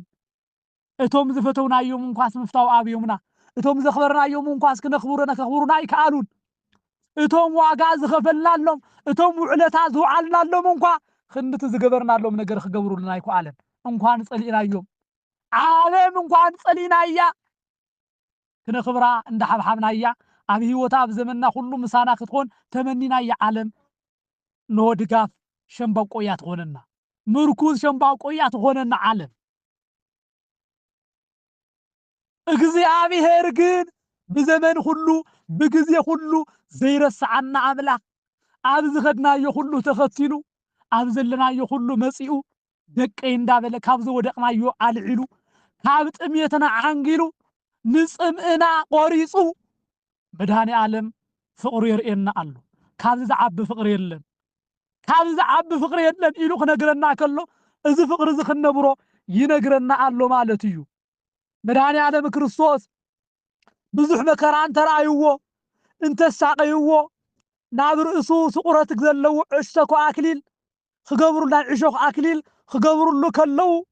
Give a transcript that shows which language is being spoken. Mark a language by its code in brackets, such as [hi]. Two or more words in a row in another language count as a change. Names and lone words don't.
[ti] እቶም ዝፈተውናዮም እንኳስ ምፍታው ኣብዮምና እቶም ዘኽበርናዮም እንኳስ ከኽብሩና ይከኣሉን እቶም ዋጋ ዝኸፈልናሎም እቶም ውዕለታ ዝውዓልናሎም እንኳ ክንድቲ ዝገበርናሎም ነገር ክገብሩልና ይከኣለን እንኳን ጸሊእናዮም ዓለም እንኳን ጸሊእናያ ክነኽብራ እንዳሓብሓብናያ ኣብ ህይወታ ኣብ ዘመንና ኩሉ ምሳና ክትኮን ተመኒናያ ዓለም ኖ ድጋፍ ሸምባቆያ ትኾነና ምርኩዝ ሸምባቆያ ትኾነና ዓለም እግዚአብሔር ግን ብዘመን ሁሉ ብጊዜ ሁሉ ዘይረስዓና አምላክ ኣብ ዝኸድናዮ ሁሉ ተኸቲሉ ኣብ ዘለናዮ ሁሉ መጺኡ ደቀይ እንዳበለ ካብ ዝወደቕናዮ ኣልዒሉ ካብ ጥሜትና ዓንጊሉ ንጽምእና ቆሪጹ መድኃኔ ዓለም ፍቕሪ የርእየና ኣሎ ካብዚ ዝዓቢ ፍቕሪ የለን ካብዚ ዝዓቢ ፍቕሪ የለን ኢሉ ክነግረና ከሎ እዚ ፍቕሪ እዚ ክነብሮ ይነግረና ኣሎ ማለት እዩ መድኃኔ ዓለም ክርስቶስ ብዙሕ መከራ እንተረኣይዎ እንተሳቀይዎ ናብ ርእሱ ስቁረት ዘለዎ ዕሸኮ ኣክሊል ክገብሩላ ዕሾኽ ኣክሊል ክገብሩሉ ከለው